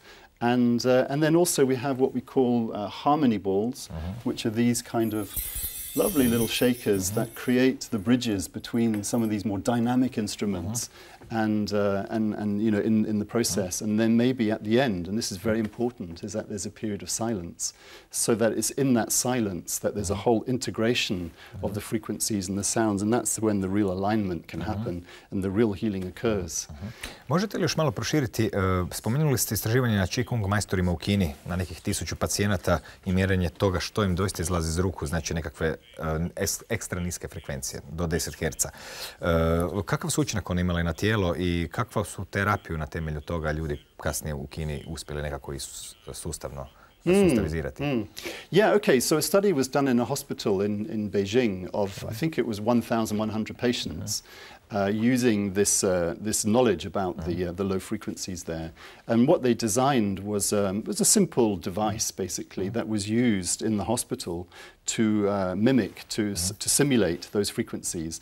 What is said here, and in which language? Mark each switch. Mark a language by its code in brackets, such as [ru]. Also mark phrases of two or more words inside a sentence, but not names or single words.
[en] And then also we have what we call harmony balls, which are these kind of lovely little shakers that create the bridges between some of these more dynamic instruments and you know, in the process. And then maybe at the end, and this is very important, is that there's a period of silence, so that it's in that silence that there's a whole integration of the frequencies and the sounds, and that's when the real alignment can happen and the real healing occurs. [hr] Možete li još malo proširiti, spomenuli ste istraživanje na Qigong majstorima u Kini, na nekih 1000 pacijenata i mjerenje toga što im doista izlazi iz ruku, znači nekakve ekstra niske frekvencije, do 10 Hz. Kakav su učinak one imale na tijelo i kakva su terapiju na temelju toga ljudi kasnije u Kini uspjeli nekako i sustavno sustavizirati? [en] Yeah, okay, so a study was done in a hospital in Beijing of, I think it was 1,100 patients. Using this knowledge about the low frequencies there, and what they designed was a simple device basically that was used in the hospital to mimic, to simulate those frequencies.